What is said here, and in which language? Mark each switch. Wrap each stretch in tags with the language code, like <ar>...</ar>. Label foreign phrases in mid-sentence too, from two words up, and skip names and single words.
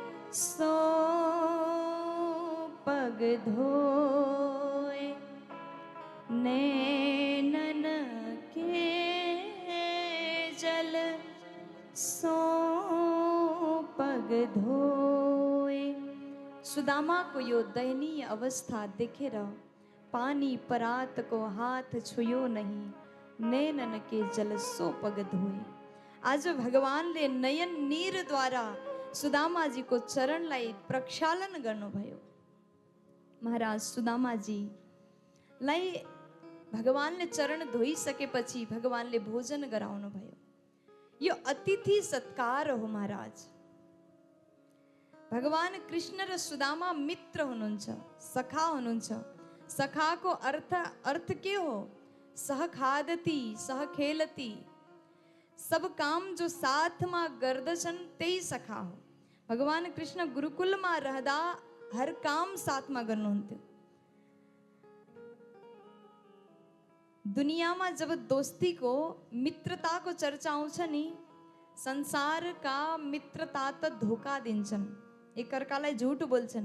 <bra>सो पग धोए नैनन के जल सो पग धोए।</bra> <ne>सुदामा को यो दयनीय अवस्था देखेर</ne> <bra>पानी परात को हाथ छुयो नहीं नैनन के जल सो पग धोए।</bra> <ne>आज भगवानले नयन नीर द्वारा सुदामाजी को चरणलाई प्रक्षालन गर्नुभयो। महाराज सुदामाजीलाई भगवानले चरण धोइसकेपछि भगवानले भोजन गराउनु भयो। यो अतिथि सत्कार हो महाराज। भगवान कृष्ण र सुदामा मित्र हुनुहुन्छ, सखा हुनुहुन्छ। सखाको अर्थ के हो?</ne> <sa>सह खादती सह खेलती,</sa> <ne>सब काम जो साथमा गर्दछन् त्यही सखा हो। भगवान कृष्ण गुरुकुलमा रहँदा हर काम साथमा गर्नुहुन्थ्यो। दुनियामा जब दोस्तीको मित्रताको चर्चा आउँछ नि, संसारका मित्रता त धोका दिन्छन्, एकअर्कालाई झुट बोल्छन्।</ne>